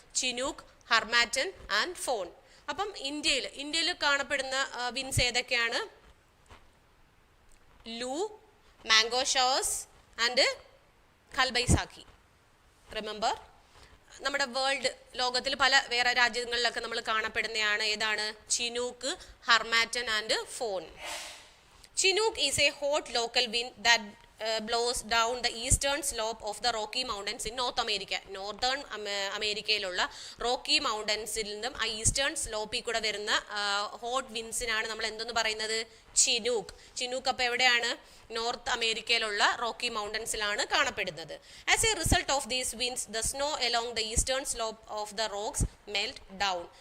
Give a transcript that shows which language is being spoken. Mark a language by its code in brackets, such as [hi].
[ml] Chinook, harmattan and phone. അപ്പം ഇന്ത്യയിൽ കാണപ്പെടുന്ന വിൻഡ്സ് ഏതൊക്കെയാണ്? [en] Loo, mango showers and Kalbaisakhi. [ml] റിമെമ്പർ, നമ്മുടെ ലോകത്തിൽ പല വേറെ രാജ്യങ്ങളിലൊക്കെ നമ്മൾ കാണപ്പെടുന്നതാണ് ഏതാണ്? [en] Chinook, harmattan and foehn. Chinook is a hot local wind that blows down the eastern slope of the Rocky Mountains in North America. [ml] Northern അമേരിക്കയിലുള്ള റോക്കി മൗണ്ടൻസിൽ നിന്നും ആ ഈസ്റ്റേൺ സ്ലോപ്പിൽ കൂടെ വരുന്ന ഹോട്ട് വിൻഡ്സിനാണ് നമ്മൾ എന്തെന്ന് പറയുന്നത്? ചിനൂക്ക്. ചിനൂക്ക് അപ്പോൾ എവിടെയാണ്? നോർത്ത് അമേരിക്കയിലുള്ള റോക്കി മൗണ്ടൻസിലാണ് കാണപ്പെടുന്നത്. [en] As a result of these winds the snow along the eastern slope of the rocks melt down.